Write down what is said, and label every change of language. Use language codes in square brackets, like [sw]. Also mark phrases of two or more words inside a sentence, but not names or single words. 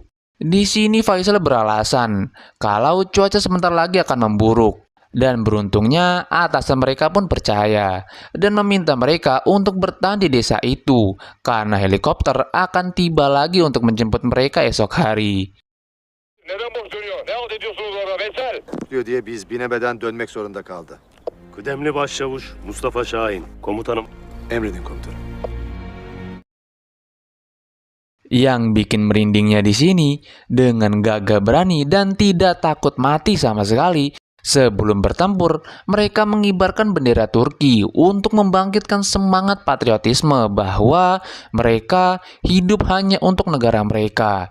[id] Di sini Faisal beralasan kalau cuaca sebentar lagi akan memburuk. Dan beruntungnya atasan mereka pun percaya dan meminta mereka untuk bertahan di desa itu karena helikopter akan tiba lagi untuk menjemput mereka esok hari. [tr] Neden boş dönüyor? Ne halt ediyorsunuz orada Veysel? Diyor diye biz binemeden dönmek zorunda kaldı. Kıdemli Başçavuş Mustafa Şahin, komutanım. Emredin komutanım. [id] Yang bikin merindingnya di sini, dengan gagah berani dan tidak takut mati sama sekali, sebelum bertempur, mereka mengibarkan bendera Turki untuk membangkitkan semangat patriotisme bahwa mereka hidup hanya untuk negara mereka.